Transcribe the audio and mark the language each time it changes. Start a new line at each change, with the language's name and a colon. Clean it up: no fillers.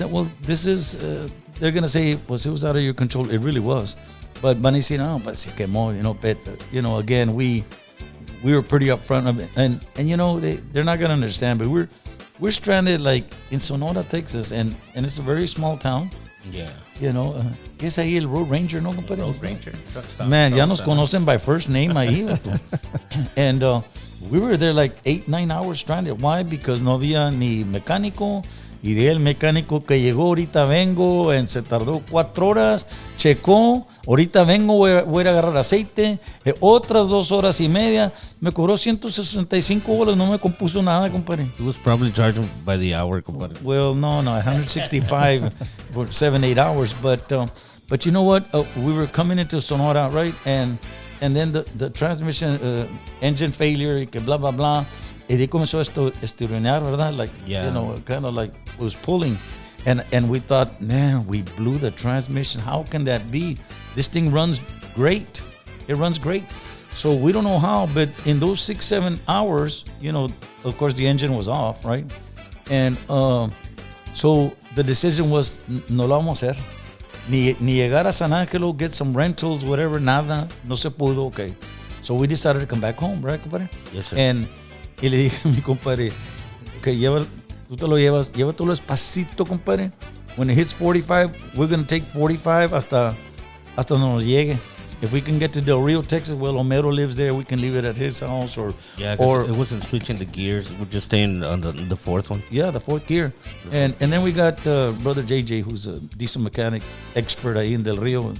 English: Well, this is, they're going to say, pues it was out of your control. It really was. But
Spanish: van a decir, no,
English: but
Spanish: se quemó,
English: you know, but, you know, again, we were pretty upfront of it. And you know, they're not going to understand, but we're stranded like in Sonora, Texas, and it's a very small town. Yeah. You know,
Spanish: ¿qué es ahí el Road Ranger, no, compadre?
English: Road Ranger. Truck stop. Man, ya Truck
Spanish: nos
English: stop.
Spanish: conocen
English: by first name
Spanish: ahí. vato.
English: And we were there like 8-9 hours stranded. Why?
Spanish: Because no había ni mecánico. Y de el mecánico que llegó, ahorita vengo, se tardó 4 horas, checó, ahorita vengo, voy a ir a agarrar aceite, otras 2 horas y media, me cobró $165, no me compuso nada, compadre.
English: He was probably charging by the hour, compadre. Well, no, 165 for 7-8 hours, but you know what? We were coming into Sonora, right? And then the transmission engine failure,
Spanish: y que
English: blah, blah, blah.
Spanish: Y de comenzó a estironear, ¿verdad?
English: Like, Yeah. you know, kind of like it was pulling. And we thought, man, we blew the transmission. How can that be? This thing runs great. It runs great. So we don't know how, but in those 6-7 hours, you know, of course the engine was off, right? And so the decision was,
Spanish: no lo vamos a hacer. Ni llegar a San Angelo,
English: get some rentals, whatever,
Spanish: nada. No se pudo, okay.
English: So we decided to come back home, right, compadre? Yes, sir.
Spanish: Y le dije a mi compadre, okay, tú te lo llevas, llévatelo despacito, compadre.
English: When it hits 45, we're going to take 45
Spanish: hasta nos llegue.
English: If we can get to Del Rio, Texas, well, Homero lives there. We can leave it at his house, or it wasn't switching the gears. We're just staying on the fourth one. Yeah, the fourth gear, and then we got brother JJ, who's a diesel mechanic expert ahí in Del Rio.